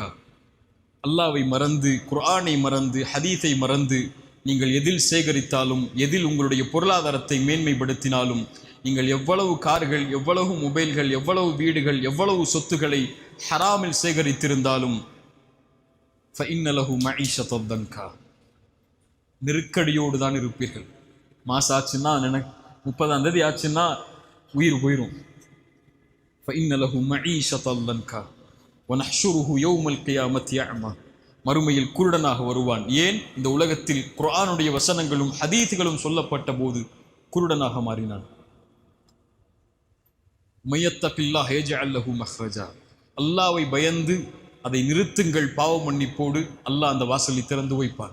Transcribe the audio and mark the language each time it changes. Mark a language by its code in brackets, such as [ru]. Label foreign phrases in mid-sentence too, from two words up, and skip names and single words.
[ta] அல்லாஹ்வை மறந்து, குர்ஆனை மறந்து, ஹதீஸை மறந்து நீங்கள் எதில் சேகரித்தாலும், எதில் உங்களுடைய பொருளாதாரத்தை மேன்மைப்படுத்தினாலும், நீங்கள் எவ்வளவு கார்கள், எவ்வளவு மொபைல்கள், எவ்வளவு வீடுகள், எவ்வளவு சொத்துக்களை ஹராமில் சேகரித்திருந்தாலும் [ar] فإن له معيشة ضنكا, [ta] நெருக்கடியோடு தான் இருப்பீர்கள். மாசம் ஆச்சுன்னா, 30ஆம் தேதி ஆச்சுன்னா உயிர் போயிடும். [ar] فإن له معيشة ضنكا ونحشره يوم القيامة أعمى. [ta] மறுமையில் குருடனாக வருவான். ஏன்? இந்த உலகத்தில் குர்ஆனுடைய வசனங்களும் ஹதீஸ்களும் சொல்லப்பட்ட போது குருடனாக மாறினான். [ar] من يتق الله يجعل له مخرجا. [ta] அல்லாஹ்வை பயந்து அதை நிறுத்துங்கள் பாவ மன்னிப்போடு, அல்லாஹ் அந்த வாசலை திறந்து வைப்பான்.